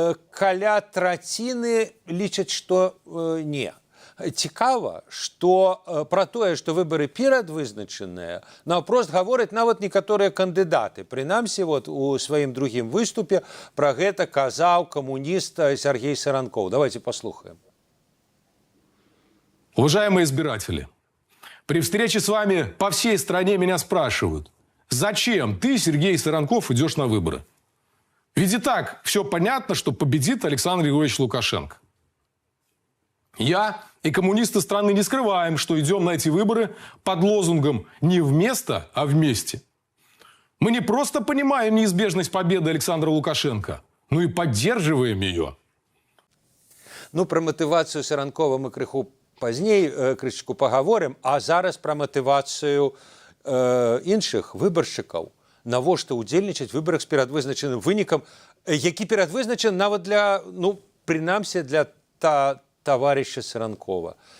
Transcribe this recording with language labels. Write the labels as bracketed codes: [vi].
[be] Каля траціны лічаць, што не. Цікава, што пра тое, што выбары перадвызначаныя, наўпрост гавораць нават некаторыя кандыдаты. Прынамсі, вот у сваім другім выступе пра гэта казаў камуніст Сергей Саранкоў. Давайте послухаем. [ru] Уважаемые избиратели, при встрече с вами по всей стране меня спрашивают, зачем ты, Сергей Саранков, идешь на выборы? Ведь и так все понятно, что победит Александр Григорьевич Лукашенко. Я и коммунисты страны не скрываем, что идем на эти выборы под лозунгом «не вместо, а вместе». Мы не просто понимаем неизбежность победы Александра Лукашенко, но и поддерживаем ее. Ну, про мотивацию Саранкова мы [be] крыху пазней крышечку паговорым, а зараз пра матывацыю іншых выбаршчыкаў, навошта ўдзельнічаць у выбарах з перадвызначаным вынікам, які перадвызначаны нават для, прынамсі, для таварыша Саранкова.